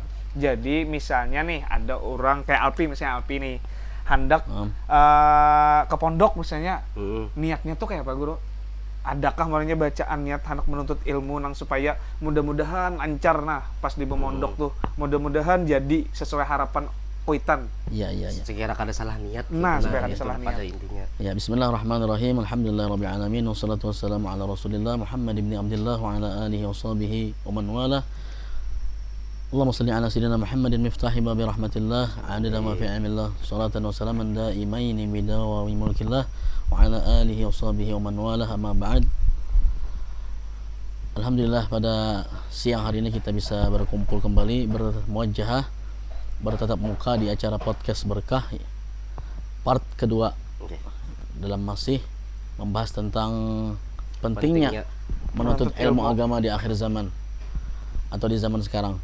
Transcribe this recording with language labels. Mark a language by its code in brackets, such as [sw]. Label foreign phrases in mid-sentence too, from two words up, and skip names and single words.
[bjn] Jadi misalnya nih ada orang kayak Alpi nih hendak ke pondok misalnya. Niatnya tuh kayak apa Guru? Adakah makanya bacaan niat hendak menuntut ilmu nang supaya mudah-mudahan lancar nah pas di pondok tuh. Mudah-mudahan jadi sesuai harapan kuitan. Iya. Sekira kada salah niat. Nah, sekira kada salah niat. Pada intinya. Ya, [ar] بسم الله الرحمن الرحيم. الحمد لله رب العالمين والصلاة والسلام على رسول الله محمد بن عبد الله وعلى آله وصحبه ومن والاه. اللهم صل على سيدنا محمد مفتاح باب رحمة الله، عدد ما في علم الله، صلاة وسلاما دائمين بدوام ملك الله وعلى آله وصحبه ومن والاه، أما بعد. [bjn] Alhamdulillah pada siang hari ini kita bisa berkumpul kembali bermuajahah bertatap muka di acara podcast berkah part kedua dalam masih membahas tentang pentingnya menuntut ilmu agama di akhir zaman atau di zaman sekarang.